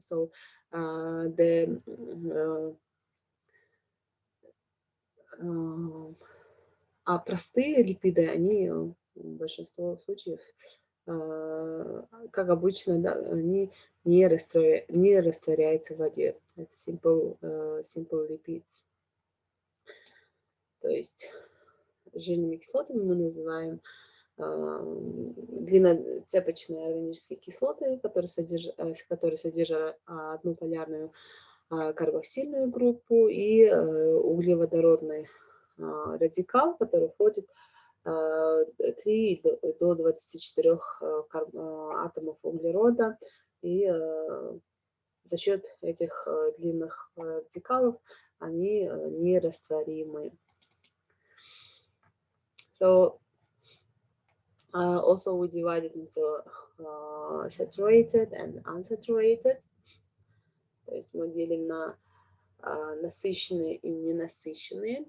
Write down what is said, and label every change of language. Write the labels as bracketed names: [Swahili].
[Russian] So the uh, А простые липиды, они в большинство случаев, как обычно, да, они не растворяются в воде. Это simple lipids. То есть жирными кислотами мы называем длинноцепочные органические кислоты, которые содержат одну полярную карбоксильную группу и углеводородный радикал, который входит 3 до 24 атомов углерода. И за счет этих длинных радикалов они нерастворимы. [English] So also we divide it into saturated and unsaturated. [Russian] То есть мы делим на насыщенные и ненасыщенные.